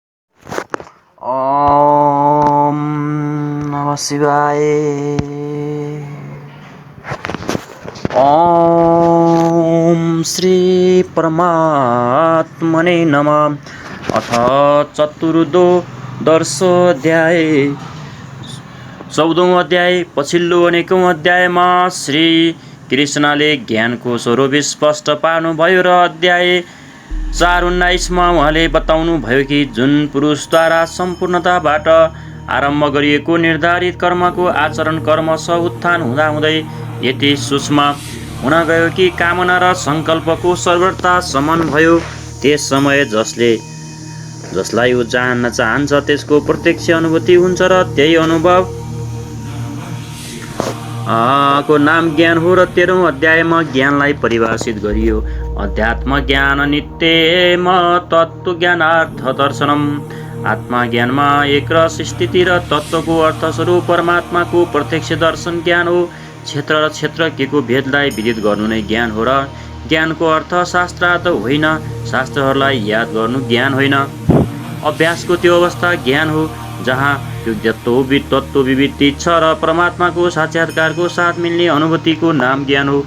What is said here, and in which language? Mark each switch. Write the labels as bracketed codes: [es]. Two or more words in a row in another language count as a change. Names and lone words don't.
[sa] ओम नमः शिवाय। ओम श्री परमात्मने नमः। अथ चतुर्दशोऽध्याय [ne] 14औं अध्याय। पछिल्लो अनेकौं अध्यायमा श्री कृष्णले ज्ञानको स्वरूप स्पष्ट पार्नुभयो र अध्याय 4:19 मा उहाँले बताउनु भयो कि जुन पुरुषद्वारा सम्पूर्णताबाट आरम्भ गरिएको निर्धारित कर्मको आचरण क्रमशः उत्थान हुँदाहुँदै यति सूक्ष्म हुन गयो कि कामना र संकल्पको सर्वथा समन भयो। त्यस समय जसलाई ऊ जान्न चाहन्छ त्यसको प्रत्यक्ष अनुभूति हुन्छ र त्यही अनुभव को नाम ज्ञान हो। र 13औं अध्यायमा ज्ञानलाई परिभाषित गरियो। [sa] अध्यात्म ज्ञान नित्यम तत्त्व ज्ञानार्थ दर्शनम। [ne] आत्मा ज्ञानमा एक रस स्थिति र तत्त्वको अर्थस्वरूप परमात्माको प्रत्यक्ष दर्शन ज्ञान हो। क्षेत्र र क्षेत्रज्ञको भेदलाई विदित गर्नु नै ज्ञान हो र ज्ञानको अर्थ शास्त्रार्थ होइन, शास्त्रहरूलाई याद गर्नु ज्ञान होइन। अभ्यासको त्यो अवस्था ज्ञान हो जहाँ यो तत्त्व विविधि छ र परमात्माको साक्षात्कारको साथ मिल्ने अनुभूतिको नाम ज्ञान हो।